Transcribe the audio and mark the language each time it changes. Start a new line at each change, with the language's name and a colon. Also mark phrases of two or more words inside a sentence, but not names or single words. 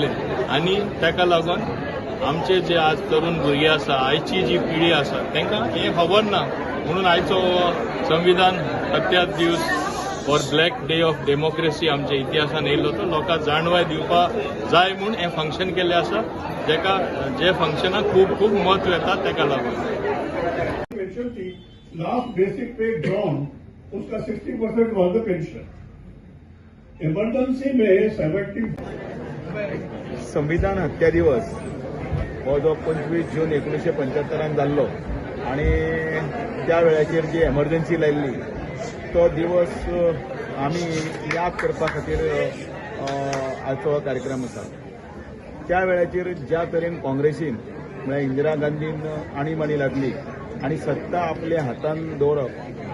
Konkani: आनी ताका लागून आमचे जे आज तरुण भुरगे आसा, आयची जी पिढी आसा तांकां हें खबर ना, म्हणून आयचो संविधान हत्या दीस और
English: black day of democracy
Konkani: आमच्या इतिहासान येयलो, तो लोकांक जाणवाय दिवपाक जाय म्हणून हें फंक्शन केल्लें आसा, जे फंक्शनाक खूब खूब महत्व येता ताका लागून।
English: last basic pay drawn उसका 60% was the pension.
Hindi: इमर्जन्सी में 70
Konkani: संविधान हत्या दिवस हो जो 25 जून 1975 जाल्लो आणि त्या वेळाचेर जी एमर्जन्सी लायिल्ली तो दिवस आमी याद करपा खातीर आजचो हो कार्यक्रम आसा। त्या वेळाचेर ज्या तरेन काँग्रेसीन म्हळ्यार इंदिरा गांधीन आणीबाणी लादली आणि सत्ता आपल्या हातान दवरप